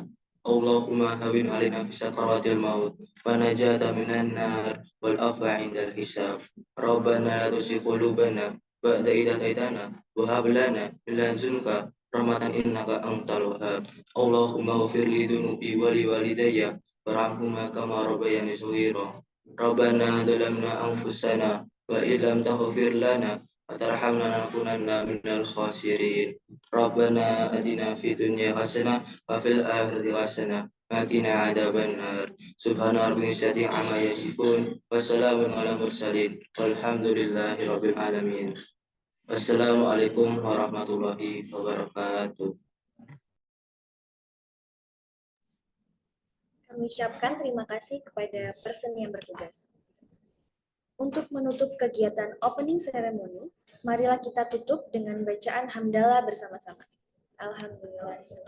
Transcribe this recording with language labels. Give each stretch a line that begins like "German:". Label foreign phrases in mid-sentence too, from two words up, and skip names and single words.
Arabic: اللهم هون علينا في سكرات الموت، والنجاة من النار، والعفو عند الحساب. ربنا لا تزغ قلوبنا بعد إذ هديتنا، وهب لنا من لدنك رحمة إنك أنت الوهاب. اللهم اغفر لي ذنوبي ولوالدي، وارحمهما كما ربياني صغيرا. ربنا ظلمنا أنفسنا وإن لم تغفر لنا وترحمنا لنكونن من الخاسرين. ربنا آتنا في الدنيا حسنة وفي الآخرة حسنة وقنا عذاب النار. سبحان ربك العزة عما يصفون وسلام على المرسلين والحمد لله رب العالمين. السلام عليكم ورحمة الله وبركاته.
Indonesian: Kami ucapkan terima kasih kepada person yang bertugas. Untuk menutup kegiatan
English: opening ceremony,
Indonesian: marilah kita tutup dengan bacaan hamdalah bersama-sama. Alhamdulillah.